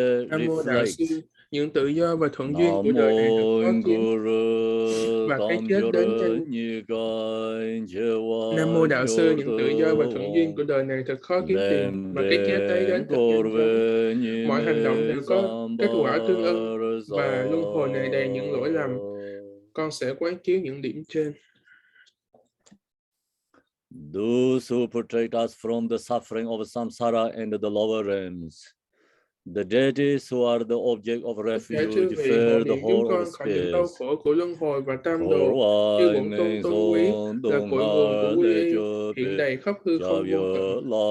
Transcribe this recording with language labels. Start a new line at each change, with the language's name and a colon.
Vietnamese: Nam mô Đạo Sư, những tự do và thuận duyên của đời này thực khó kiếm, và cái chết đến nhanh. Nam mô Đạo Sư, những tự do và thuận duyên của đời này thật khó kiếm tìm, và cái chết ấy đến thật nhanh chóng. Mọi hành động đều có kết quả tương ưng, và luân hồi này đầy những lỗi lầm. Con sẽ quán chiếu những điểm trên.
English: Those who protect us from the suffering of samsara and the lower realms, the deities who are the object of refuge, fear the whole of space.
Vietnamese: Đau khổ của luân hồi và tam đồ, như bổn tôn tôn quý là cội nguồn của quy y, hiện đầy khắp hư không vô tận.